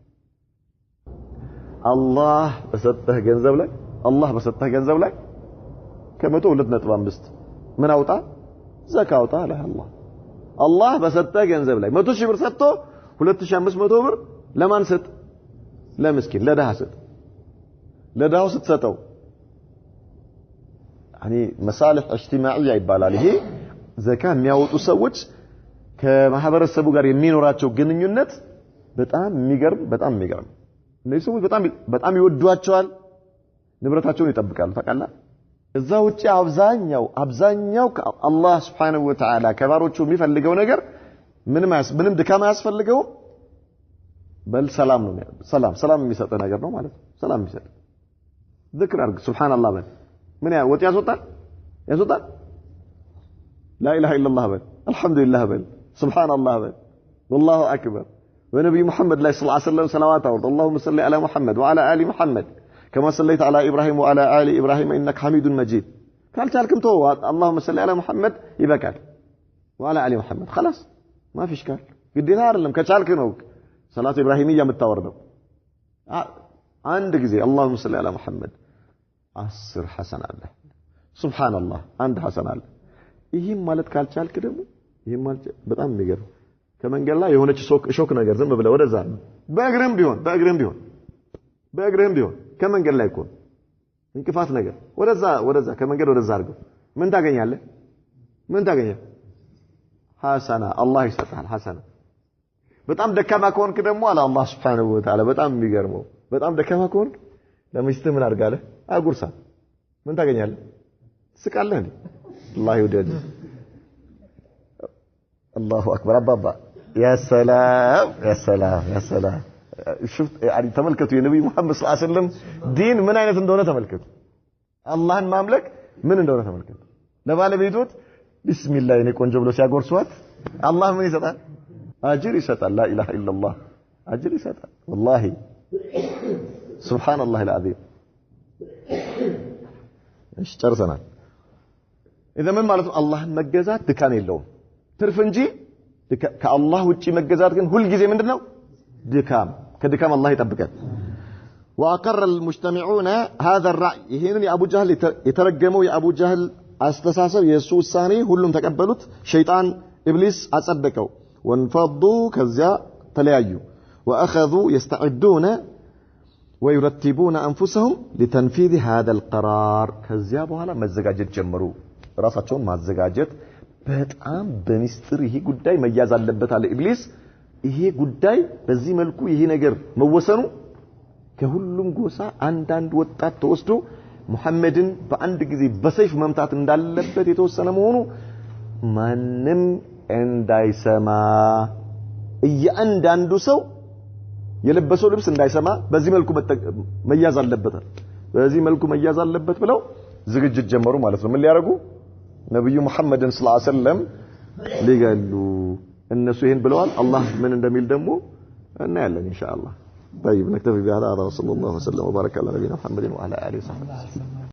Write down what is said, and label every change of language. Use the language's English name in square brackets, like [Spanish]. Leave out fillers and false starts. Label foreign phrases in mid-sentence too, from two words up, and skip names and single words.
[Amharic] አላህ በሰጠህ ገንዘብ ላይ ከመቶ 2.5 ምን አውጣ ዘካ አውጣ አለ አላህ በሰጠህ ገንዘብ ላይ 100,000 ብር ሰጥቶ 2500 ብር ለማን ሰጥ ለምስኪን ለደሃ ሰጥ ለደሃው ስትሰጠው [Arabic] يعني مصالح اجتماعيه [Amharic] ይባላል ይሄ ዘካ የሚያወጡ ሰዎች ከማህበረሰቡ ጋር የሚኖራቸው ግንኙነት በጣም የሚገርም እነዚህ ሰዎች በጣም ይወዷቸዋል ንብረታቸውን ይጠብቃሉ ታውቃለህ እዛ ውጪ አብዛኛው አላህ [Arabic] سبحانه وتعالى [Amharic] ከባሮቹ የሚፈልገው ነገር ምንም ድካም አያስፈልገው በል ሰላም ነው ሰላም የሚሰጥ ነገር ነው ማለት ነው ሰላም የሚሰጥ ذكر አርግ ሱብሃንአላህ በል ምን ወጥ ያስወጣል [Arabic] لا اله الا الله [Amharic] በል አልহামዱሊላህ በል ሱብሃንአላህ በል [Arabic] والله اكبر ونبي محمد صلى الله عليه وسلم صلوات اللهم صل على محمد وعلى ال محمد كما صليت على ابراهيم وعلى ال ابراهيم انك حميد مجيد [Amharic] ካልቻልክም ተው [Arabic] اللهم صل على محمد [Amharic] ይበቃል [Arabic] وعلى ال محمد خلاص ما في اشكال [Amharic] ግዴታ አይደለም ከቻልክ ነው [Arabic] صلاة إبراهيمية [Amharic] የምታወርደው አንድ ጊዜ [Arabic] اللهم صل على محمد [Amharic] 10 ሐሰና አለ ሱብሃንአላህ አንድ ሐሰና አለ ይሄም ማለት ካልቻልክ ደግሞ ይሄም ማለት በጣም የሚገርም ከመንገድ ላይ የሆነች ሾክ ነገር ዝም ብለ ወደዛ በእግርም ቢሆን ከመንገድ ላይ እኮ እንቅፋት ነገር ወደዛ ከመንገድ ወደዛ አድርገው ምን ታገኛለህ ሐሰና አላህ ይሰጣል ሐሰና በጣም ደካማ ከሆንክ ደግሞ አላህ [Arabic] سبحانه وتعالى [Amharic] በጣም የሚገርመው በጣም ደካማ ከሆንክ ለሚስትህ ምን አድርጋለህ አጉርሳ ምን ታገኛለህ ስቃለህ እንዴ አላህ ይወደድ [Arabic] الله اكبر [Amharic] አባባ [Arabic] يا سلام شفت يعني [Amharic] ተመልከቱ የነብዩ መሐመድ [Arabic] صلى الله عليه وسلم [Amharic] ዲን ምን አይነት እንደሆነ ተመልከቱ አላህን ማምለክ ምን እንደሆነ ተመልከቱ ለባለቤቶት ቢስሚላህ የኔ ቆንጆ ብሎ ሲያጎርሷት አላህ ምን ይሰጣል አጅር ይሰጣል [Arabic] لا اله الا الله [Amharic] አጅር ይሰጣል [Arabic] والله سبحان الله العظيم [Amharic] እሺ ጨርሰናል اذا ምን ማለት ነው አላህን መገዛት ድካም የለውም ትርፍ እንጂ ከአላህ ውጪ መገዛት ግን ሁሉ ጊዜ ምንድነው ድካም ከድካም አላህ ይጠብቀን [Arabic] واقر المجتمعون هذا الراي [Amharic] ይሄንን የአቡ ጀህል የተረገመው የአቡ ጀህል አስተሳሰብ የሱ ውሳኔ ሁሉም ተቀበሉት ሸይጣን ኢብሊስ አጸደቀው ወንፈዱ ከዚያ ተለያዩ [Arabic] واخذوا يستعدون ويرتبون انفسهم لتنفيذ هذا القرار [Amharic] ከዚያ በኋላ መዘጋጀት ጀመሩ ራሳቸውን ማዘጋጀት በጣም በሚስጥር ይሄ ጉዳይ መያዝ አለበት አለ ኢብሊስ ይሄ ጉዳይ በዚህ መልኩ ይሄ ነገር መወሰኑ ከሁሉም ጎሳ አንዳንድ ወጣት ተወስዶ ሙሐመድን በአንድ ጊዜ በሰይፍ መምታት እንዳለበት የተወሰነ መሆኑ ማንም እንዳይሰማ እያንዳንዱ ሰው የለበሰው ልብስ እንዳይሰማ በዚህ መልኩ መያዝ አለበት ብለው ዝግጅት ጀመሩ ማለት ነው ምን ሊያረጉ ነብዩ መሐመድን [Arabic] صلى الله عليه وسلم [Amharic] ሊገሉ እነሱ ይሄን ብለዋል አላህ ምን እንደሚል ደግሞ እናያለን ኢንሻአላህ [Arabic] طيب نكتفي بهذا وصلى الله وسلم وبارك على نبينا محمد وعلى اله وصحبه